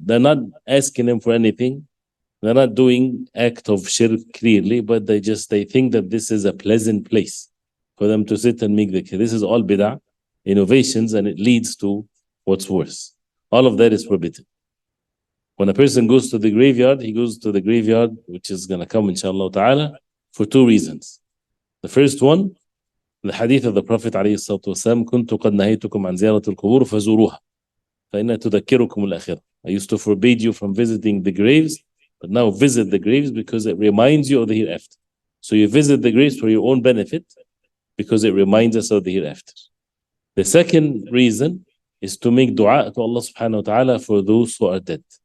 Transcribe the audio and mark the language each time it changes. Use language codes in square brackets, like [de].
[en] They're not asking him for anything. They're not doing act of shirk clearly, but they think that this is a pleasant place for them to sit and make dhikr. This is all bid'ah, innovations, and it leads to what's worse. All of that is forbidden. When a person goes to the graveyard, he goes to the graveyard, which is going to come inshallah ta'ala, for two reasons. The first one, the hadith of the Prophet ﷺ, [ar] كنت قد نهيتكم عن زيارة القبور فزوروها فإنها تذكركم الآخرة. [en] I used to forbid you from visiting the graves, but now visit the graves because it reminds you of the hereafter. So you visit the graves for your own benefit because it reminds us of the hereafter. The second reason is to make dua to Allah subhanahu wa ta'ala for those who are dead.